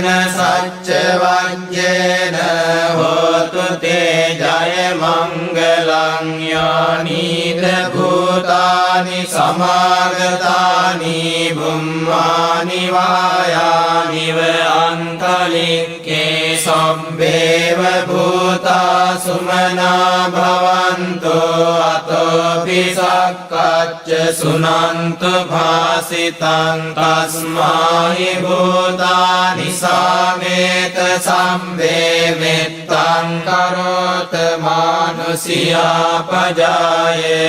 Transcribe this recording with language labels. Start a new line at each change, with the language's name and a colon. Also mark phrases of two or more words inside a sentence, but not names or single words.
Pali: සච්ච වජ්ජේන හෝතු තේ ජය මංගලං යානීද භූතානි සමාගතානි බුම්මානි වායානිව අන්තලික්කේ සම්බේව භූතා සුමනා භවන්තෝ අතෝපි සක්කච්ච සුනන්තු භාසිතං තස්මාහි භූතානි සාමේත සම්බේවෙත්තං කරෝත මානුසියා පජාය